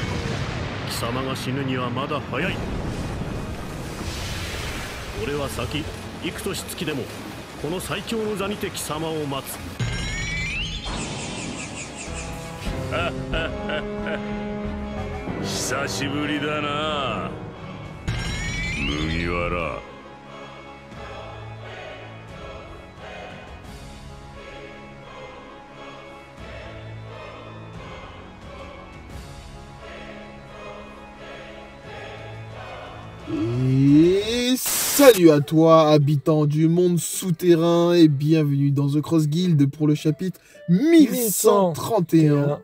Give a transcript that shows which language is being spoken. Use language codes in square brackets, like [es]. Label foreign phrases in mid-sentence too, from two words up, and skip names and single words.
[ja] 貴様が死ぬにはまだ早い。俺は先幾年月でもこの最強の座にて貴様を待つ。久しぶりだな麦わら。 [fr] Et salut à toi, habitant du monde souterrain, et bienvenue dans The Cross Guild pour le chapitre 1131.